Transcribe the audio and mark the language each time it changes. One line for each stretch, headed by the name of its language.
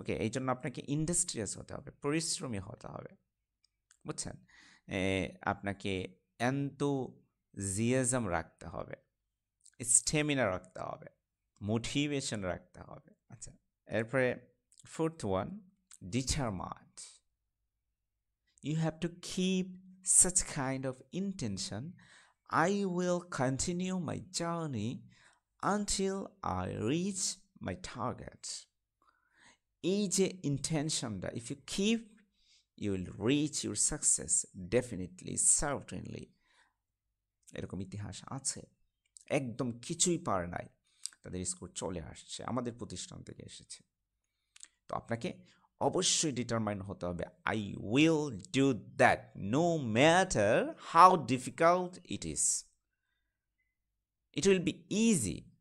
Bangla: ওকে, এই জন্য আপনাকে ইন্ডাস্ট্রিয়াস হতে হবে, পরিশ্রমী হতে হবে, বুঝছেন? আপনাকে এনথুজিয়াজম রাখতে হবে, স্টেমিনা রাখতে হবে, মোটিভেশন রাখতে হবে। আচ্ছা, এরপরে fourth one, determined.
English: You have to keep such kind of intention. I will continue my journey until I reach my target.
Bangla: এই যে ইন্টেনশনটা,
English: if you keep, you will reach your success definitely, certainly.
Bangla: এরকম ইতিহাস আছে, একদম কিছুই পারে নাই, তাদের স্কোর চলে আসছে, আমাদের প্রতিষ্ঠান থেকে এসেছে। তো আপনাকে অবশ্যই ডিটারমাইন হতে হবে,
English: I will do that no matter how difficult it is, it will be easy.